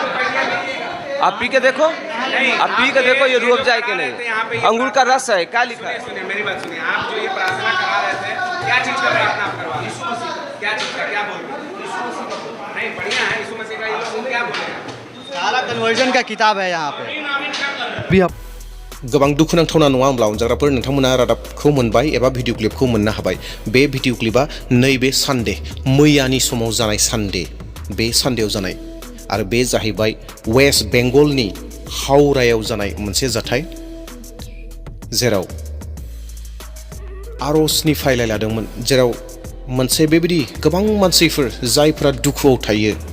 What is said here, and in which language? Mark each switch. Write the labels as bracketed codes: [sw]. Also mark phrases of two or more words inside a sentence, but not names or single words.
[hi] आप पी के देखो, आप पी के देखो, ये रूह अफ़ज़ा है कि नहीं। अंगूर का रस है, क्या लिखा है? सुनिए मेरी बात सुनिए। आप जो ये प्रार्थना करा रहे थे, क्या चीज़ का प्रार्थना आप करवा? क्या चीज़ का, क्या बोल रहे? नहीं, बढ़िया है यीशु मसीह का। ये लोग क्या बोले हैं? सारा कन्वर्जन का किताब है यहाँ पे। [brx] गोबां दुखुनांथावना नङा होमब्ला अनजाग्राफोर, नोंथांमोना रादाबखौ मोनबाय एबा भिडिअ क्लिपखौ मोननो हाबाय। बे भिडिअ क्लिपआ नैबे सानडे, मैयानि समाव जानाय सानडे, बे सानडेआव जानाय, आरो बे जाहैबाय वेस्ट बेंगलनि हावड़ायाव जानाय मोनसे जाथाय, जेराव आर'जनि फाइलाइ लादोंमोन, जेराव मोनसे बेबायदि गोबां मानसिफोर जायफोरा दुखुआव थायो।